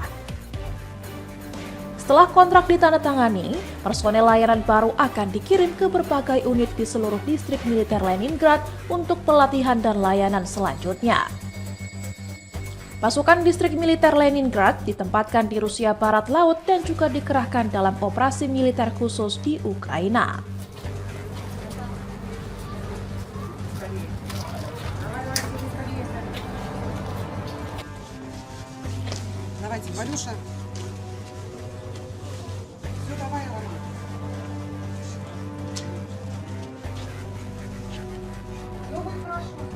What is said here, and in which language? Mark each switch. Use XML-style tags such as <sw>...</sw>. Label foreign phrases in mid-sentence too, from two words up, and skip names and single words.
<id>Setelah kontrak ditandatangani, personel layanan baru akan dikirim ke berbagai unit di seluruh distrik militer Leningrad untuk pelatihan dan layanan selanjutnya. Pasukan distrik militer Leningrad ditempatkan di Rusia Barat Laut dan juga dikerahkan dalam operasi militer khusus di Ukraina.</id> <ru>Давайте, Валюша. Все, давай, Рома. Все будет хорошо.</ru>